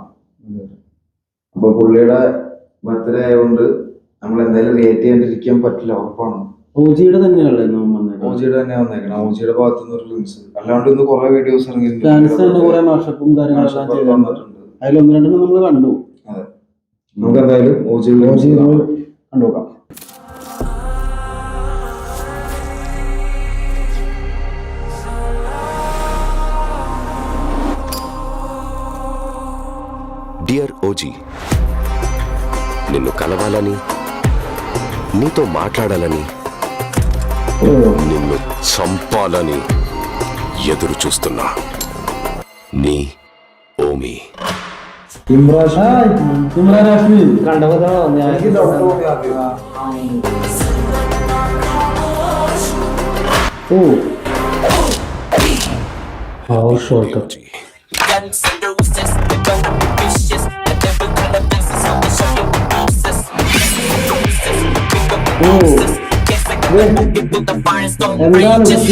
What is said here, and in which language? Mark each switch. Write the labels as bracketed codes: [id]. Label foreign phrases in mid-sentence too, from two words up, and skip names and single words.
[ml] അപ്പൊ പുള്ളിയുടെ ബർത്ത്ഡേ ആയതുകൊണ്ട് നമ്മൾ എന്തായാലും റിയേറ്റ് ചെയ്യാണ്ടിരിക്കാൻ പറ്റില്ല, ഉറപ്പാണ്. ഓജിയുടെ തന്നെയല്ലേ ഓജിയുടെ തന്നെ വന്നേക്കണം. ഓജിയുടെ ഭാഗത്തു നിന്ന് ഒരു ലിങ്സ്. അല്ലാണ്ട് ഇന്ന് കുറെ വീഡിയോസ് ഇറങ്ങിയിട്ടുണ്ട്. അതിലൊന്ന് രണ്ടെണ്ണം നമ്മൾ കണ്ടു. അതെ, നമുക്ക് എന്തായാലും ഓജി കണ്ടുനോക്കാം. [te] డియర్ ఓజీ, నిన్ను కలవాలని, నీతో మాట్లాడాలని, నిన్ను చంపాలని ఎదురు చూస్తున్నా. నీ ఓమి. [ml] ഇമ്രാൻ ഹാഷ്മി കണ്ടപ്പോ ഷോട്ട് എന്താണ്